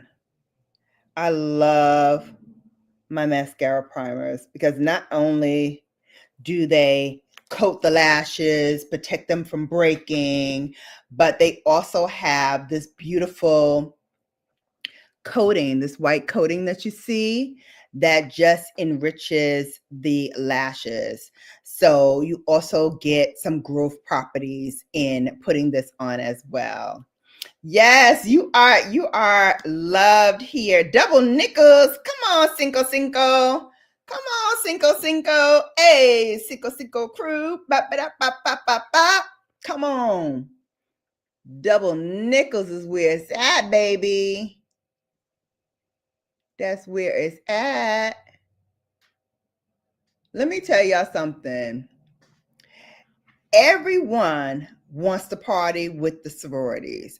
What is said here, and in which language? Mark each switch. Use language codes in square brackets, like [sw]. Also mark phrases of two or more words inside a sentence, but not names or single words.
[en] I love my mascara primers because not only do they coat the lashes, protect them from breaking, but they also have this beautiful coating, this white coating that you see that just enriches the lashes. So you also get some growth properties in putting this on as well. Yes, you are loved here. Double nickels. Come on, Cinco Cinco. Come on, Cinco Cinco. Hey, Cinco Cinco crew. Ba, ba, da, ba, ba, ba, ba. Come on. Double nickels is where it's at, baby. That's where it's at. Let me tell y'all something. Everyone wants to party with the sororities.